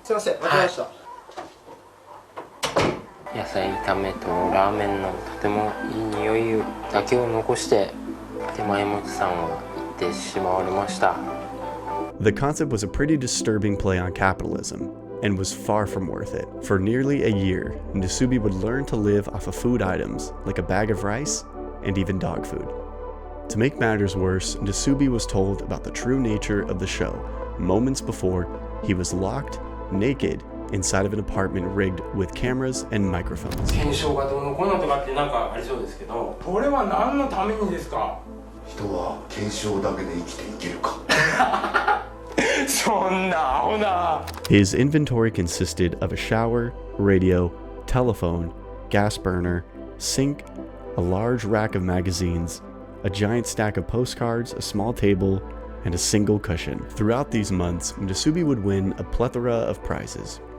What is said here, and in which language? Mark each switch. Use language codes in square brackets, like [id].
[ja] すいません、間違えました。野菜炒めとラーメンのとてもいい匂いだけを残して手前持ちさんは行ってしまわれました。 [en] The concept was a pretty disturbing play on capitalism and was far from worth it. For nearly a year, Nasubi would learn to live off of food items like a bag of rice and even dog food. To make matters worse, Nasubi was told about the true nature of the show moments before he was locked, naked, inside of an apartment rigged with cameras and microphones. [ja] 検証がどうのこうのとかってなんかありそうですけど、これは何のためにですか？人は検証だけで生きていけるか。そんなアホな。 [en] His inventory consisted of a shower, radio, telephone, gas burner, sink, a large rack of magazines, a giant stack of postcards, a small table, and a single cushion. Throughout these months, Nasubi would win a plethora of prizes.